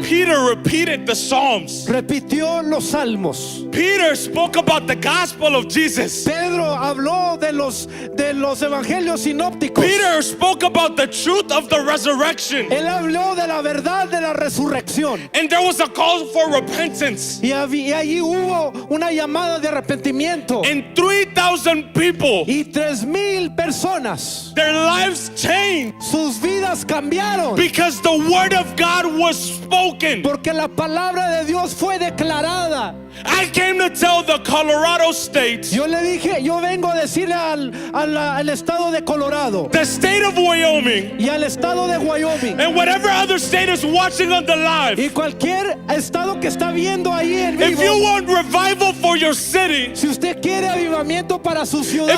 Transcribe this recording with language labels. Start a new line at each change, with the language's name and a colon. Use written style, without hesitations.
English: Peter repeated the Psalms.
Spanish: Repitió los salmos.
English: Peter spoke about the gospel of Jesus.
Spanish: Pedro habló de los evangelios sinópticos.
English: Peter spoke about the truth of the resurrection.
Spanish: Él habló de la verdad de la resurrección.
English: And there was a call for repentance.
Spanish: Y allí hubo una llamada de arrepentimiento.
English: And 3,000 people,
Spanish: Y 3,000 personas,
English: their lives changed
Spanish: sus vidas cambiaron.
English: because the word of God was spoken.
Spanish: Porque la palabra de Dios fue declarada.
English: I came to tell the Colorado state,
Spanish: Yo vengo a decirle al estado de Colorado
English: the state of Wyoming,
Spanish: y al estado de Wyoming
English: and whatever other state is watching on the live.
Spanish: y cualquier estado que está viendo ahí en
English: If
Spanish: vivo.
English: you want revival for your city,
Spanish: Si usted quiere avivamiento para su ciudad,